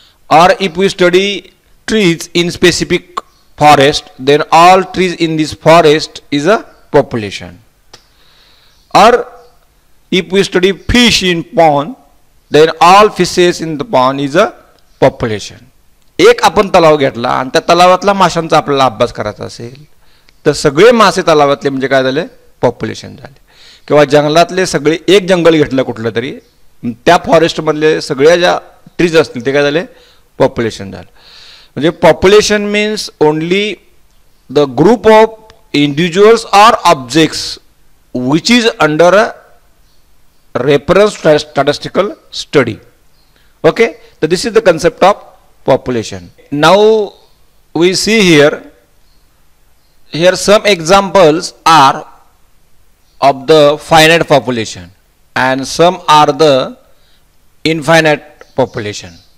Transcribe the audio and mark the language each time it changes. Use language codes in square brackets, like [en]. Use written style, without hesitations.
[en] Or if we study trees in specific forest, then all trees in this forest is a population. Or if we study fish in pond, then all fishes in the pond is a population. [mr] एक आपण तलाव घेतला आणि त्या तलावातल्या माशांचा आपल्याला अभ्यास करायचा असेल तर सगळे मासे तलावातले म्हणजे काय झाले? पॉप्युलेशन झाले. किंवा जंगलातले सगळे एक जंगल घेतलं कुठलं तरी, त्या फॉरेस्टमधले सगळ्या ज्या ट्रीज असतील ते काय झाले? पॉप्युलेशन झालं. [en] म्हणजे population means only the group of individuals or objects which is under a reference statistical study. Okay, so this is the concept of population. Now we see here some examples are of the finite population and some are the infinite population.